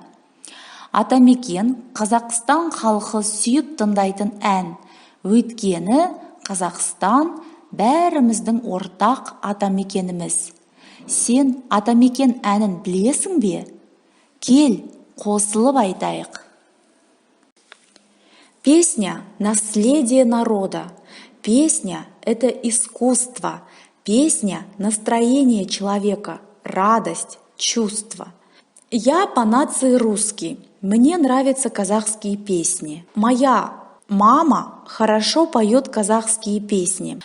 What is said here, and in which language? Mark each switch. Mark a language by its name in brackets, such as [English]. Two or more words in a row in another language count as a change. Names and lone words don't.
[Kazakh] Атамекен Қазақстан халқы сүйіп тыңдайтын ән. Өйткені Қазақстан бәріміздің ортақ атамекеніміз. Сен Атамекен әнін білесің бе? Кел, қосылып айтайық. [Russian] Песня – наследие народа. Песня – это искусство. Песня – настроение человека, радость, чувство. Я по нации русский. Мне нравятся казахские песни. Моя мама хорошо поет казахские песни.